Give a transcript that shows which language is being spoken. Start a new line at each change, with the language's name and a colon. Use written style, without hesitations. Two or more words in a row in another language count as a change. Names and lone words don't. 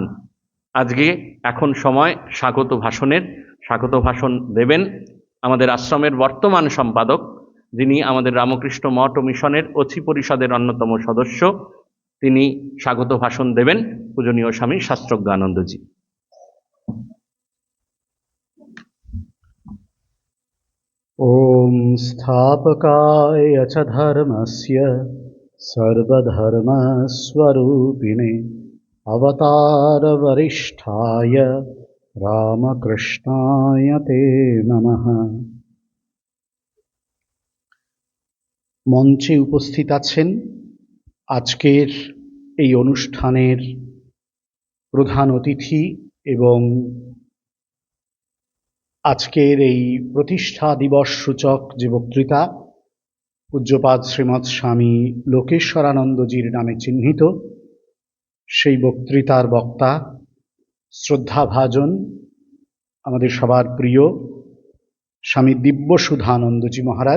Bangla: আজকে এখন সময় স্বাগত ভাষণের। স্বাগত ভাষণ দেবেন আমাদের আশ্রমের বর্তমান সম্পাদক, যিনি আমাদের রামকৃষ্ণ মঠ ও মিশনের অছি পরিষদের অন্যতম সদস্য। তিনি স্বাগত ভাষণ দেবেন পূজনীয় স্বামী শাস্ত্রজ্ঞানন্দজি।
Sanskrit: ॐ स्थापकाय च धर्मस्य सर्वधर्मस्वरूपिणे अवतारवरिष्ठाय रामकृष्णाय ते नमः।
Bangla: মঞ্চে উপস্থিত আছেন আজকের এই অনুষ্ঠানের প্রধান অতিথি এবং আজকের এই প্রতিষ্ঠা দিবস সূচক যে বক্তৃতা পূজ্যপাদ শ্রীমৎ স্বামী লোকেশ্বরানন্দজির নামে চিহ্নিত, সেই বক্তৃতার বক্তা শ্রদ্ধাভাজন আমাদের সবার প্রিয় স্বামী দিব্যসুধানন্দজি মহারাজ।